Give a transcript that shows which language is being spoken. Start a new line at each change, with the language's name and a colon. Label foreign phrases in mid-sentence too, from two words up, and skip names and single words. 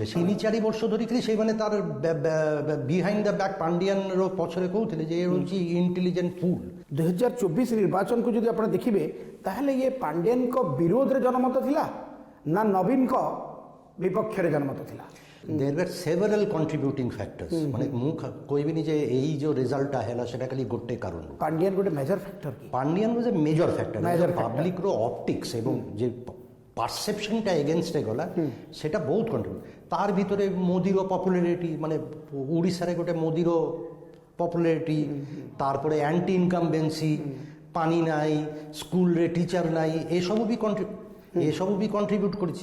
Odia: 3-4 ବର୍ଷ ଧରିକିରି ସେମାନେ ତାର
English: behind the back
Odia: ପାଣ୍ଡିଆନର ପଛରେ କହୁଥିଲେ ଯେ ଏ ହେଉଛି
English: intelligent fool.
Odia: 2024 ନିର୍ବାଚନକୁ ଯଦି ଆପଣ ଦେଖିବେ, ତାହେଲେ ଇଏ ପାଣ୍ଡିଆନଙ୍କ ବିରୋଧରେ ଜନମତ ଥିଲା ନା ନବୀନଙ୍କ ବିପକ୍ଷରେ ଜନମତ ଥିଲା?
English: There were several contributing factors.
Odia: ମାନେ ମୁଁ କହିବିନି ଯେ ଏଇ ଯେଉଁ ରେଜଲ୍ଟଟା ହେଲା ସେଟା ଖାଲି ଗୋଟେ କାରଣ। ପାଣ୍ଡିଆନ ଗୋଟେ
English: major factor
Odia: କି?
English: Pandian was a major factor.
Odia: ପବ୍ଲିକର ଅପଟିକ୍ସ ଏବଂ ଯେ ପାରସେପସନଟା ଏଗେନଷ୍ଟରେ ଗଲା ସେଟା ବହୁତ କଣ୍ଟ୍ରିବ୍ୟୁଟ୍। ତାର ଭିତରେ ମୋଦିର ପପୁଲାରିଟି, ମାନେ ଓଡ଼ିଶାରେ ଗୋଟେ ମୋଦିର ପପୁଲାରିଟି, ତାରପରେ
English: anti incumbency,
Odia: ପାଣି ନାହିଁ, ସ୍କୁଲରେ ଟିଚର ନାହିଁ, ଏସବୁ ବି କଣ୍ଟ୍ରିବ୍ୟୁଟ୍ କରିଛି।